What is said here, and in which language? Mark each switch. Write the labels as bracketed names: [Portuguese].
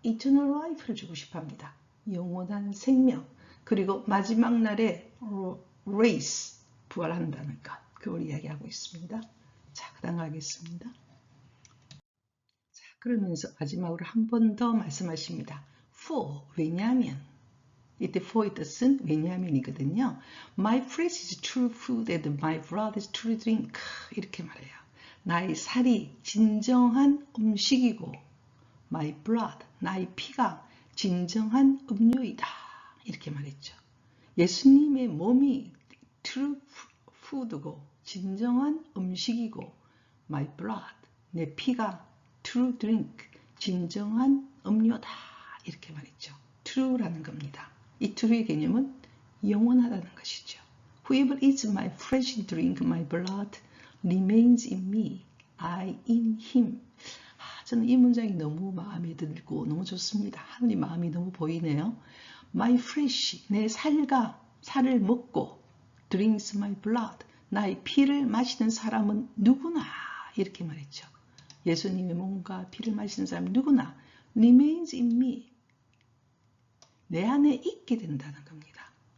[Korean] eternal life를 주고 싶어 합니다. 영원한 생명, 그리고 마지막 날에 raise, 부활한다는 것, 그걸 이야기하고 있습니다. 자, 그 다음 가겠습니다. 자, 그러면서 마지막으로 한 번 더 말씀하십니다. for, 왜냐하면, 이때 for의 뜻은 왜냐하면이거든요. [English] My flesh is true food and my blood is true drink. [Korean] 이렇게 말해요. 나의 살이 진정한 음식이고 my blood, 나의 피가 진정한 음료이다. 이렇게 말했죠. 예수님의 몸이 [English] true food [Korean] 고 진정한 음식이고 my blood, 내 피가 [English] true drink, [Korean] 진정한 음료다. 이렇게 말했죠. true라는 겁니다. 이 true의 개념은 영원하다는 것이죠. [English] Whoever eats my flesh and drink my blood remains in me, I in him. [Korean] 저는 이 문장이 너무 마음에 들고 너무 좋습니다. 하느님 마음이 너무 보이네요. My flesh, 내 살을 먹고 [English] drinks my blood, [Korean] 나의 피를 마시는 사람은 누구나 이렇게 말했죠. 예수님의 몸과 피를 마시는 사람은 누구나 [English] remains in me, [Korean] 내 안에 있게 된다는 겁니다.